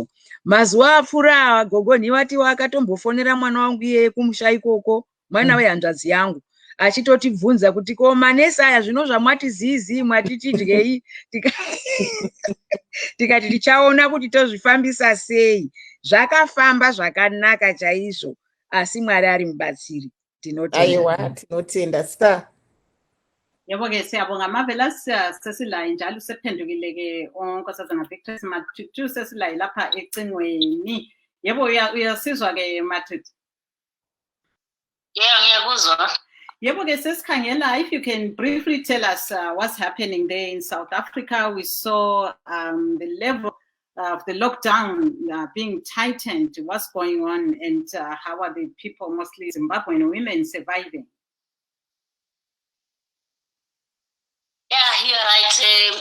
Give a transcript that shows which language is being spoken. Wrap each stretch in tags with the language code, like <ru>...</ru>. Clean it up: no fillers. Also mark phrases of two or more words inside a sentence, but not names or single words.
<sn>Mazuva apfuura Gogo Niwatiwa akatombofonera mwana wangu iye kumusha ikoko, mwana wehanzvadzi yangu, achitotibvunza kuti ko manesi aya zvino zvamwati zizi mwatiti dyei, tikati tichaona kuti tozvifambisa sei. Zvakafamba zvakanaka chaizvo, asi Mwari ari mubatsiri. Aiwa, tinotenda star.</sn> <nd>Yebo ke siyabonga mavela sesilayi njalo sephendukile ke onkosazana Victor Mathutu sesilayi lapha ecingweni. Yebo uyasizwa ke Mathutu? Yeah, ngiyakuzwa. Yebo ke sesikhangela,</nd> <en>if you can briefly tell us what's happening there in South Africa. We saw the level of the lockdown being tightened. What's going on, and how are the people, mostly Zimbabwean women, surviving? Yeah, you're right.</en>